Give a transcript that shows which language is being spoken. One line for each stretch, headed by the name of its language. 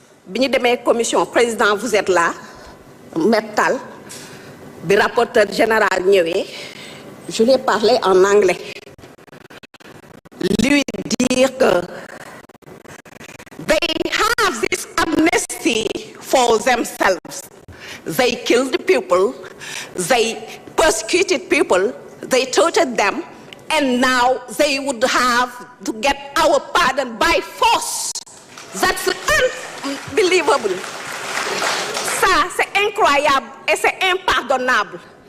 Wolof: bi ñu demee commission président
French: vous êtes là
Wolof: Mettal bi rapporteur général ñëwee
French: je lui ai parlé en anglais lui dire que
English: they have this amnesty for themselves. They killed people, they persecuted people, they tortured them, and now they would have to get our pardon by force. That's unbelievable.
French: Ça, c'est incroyable et c'est impardonnable.